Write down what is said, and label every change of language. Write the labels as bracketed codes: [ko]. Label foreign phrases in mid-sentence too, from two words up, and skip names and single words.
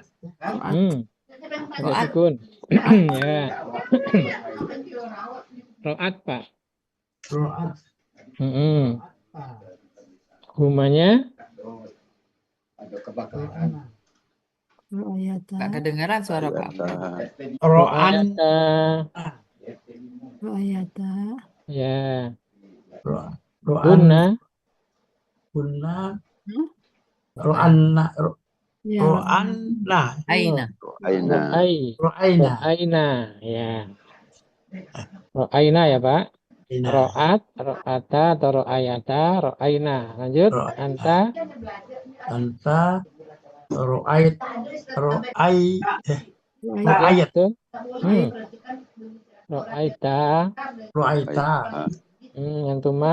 [id] Pakai [ar] Ro'at. [id] sukun. Ya. Ro'at, Pak. [ar] Ro'at. Humanya. [id] Nggak kedengaran suara Pak April. [ar] Ro'ayata. Ro'ayata. [id] Ya. [ar] Ro'an. Hunna. Hunna. Hmm? Ro'anna. [id] Ya, [ar] Ro'anna. Aina. Aina. Ro'aina. Ro'aina. Ya. Ro'aina [id] ya, Pak. [ar] Aina. رأت، رأتا, atau رأيتا، رأين. [id] Lanjut. [ar] Ro'aina. Anta. Anta. Ro'ait. Ro'ayat. Betul. Ro'aita. Ro'aita. Antuma.